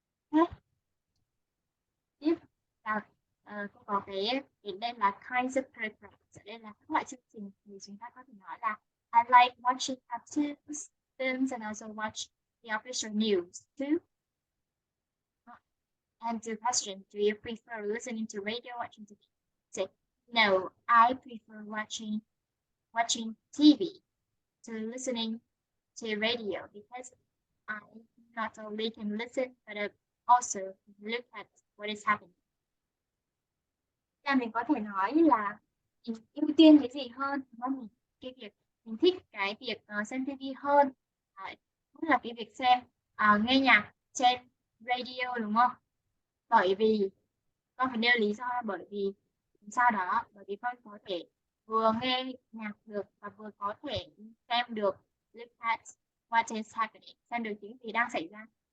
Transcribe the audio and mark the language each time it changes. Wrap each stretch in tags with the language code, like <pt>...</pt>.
<vi>Thế tiếp là cô có cái đây là</vi> <en>kinds of programs.</en> <vi>Đây là các loại chương trình thì chúng ta có thể nói là</vi> <en>I like watching cartoons, films, and also watch the official news too. And the question, do you prefer listening to radio or watching TV? Say, no, I prefer watching TV to listening to radio because I not only can listen but also look at what is happening.</en> <vi>Là mình có thể nói là mình ưu tiên cái gì hơn, đúng không? Cái việc mình thích cái việc xem TV hơn là cái việc nghe nhạc trên radio, đúng không? Bởi vì con phải nêu lý do bởi vì sao đó, bởi vì con có thể vừa nghe nhạc được và vừa có thể xem được</vi> <en>look at what is happening,</en> <vi>xem được những gì đang xảy ra.</vi>